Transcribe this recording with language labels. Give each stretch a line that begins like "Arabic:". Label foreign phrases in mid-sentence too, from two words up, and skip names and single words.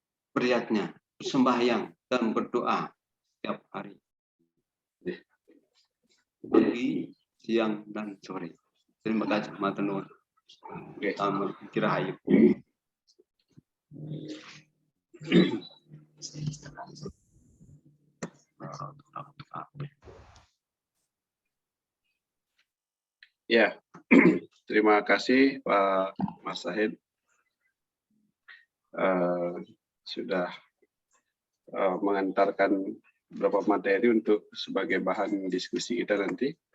Indonesian: beratnya sembahyang dan berdoa setiap hari, pagi, siang, dan sore. Terima kasih,
Javanese: matur nuwun. Kirahayu.
Indonesian: Ya, terima kasih Pak Mas Sahid. Sudah mengantarkan beberapa materi untuk sebagai bahan diskusi kita nanti.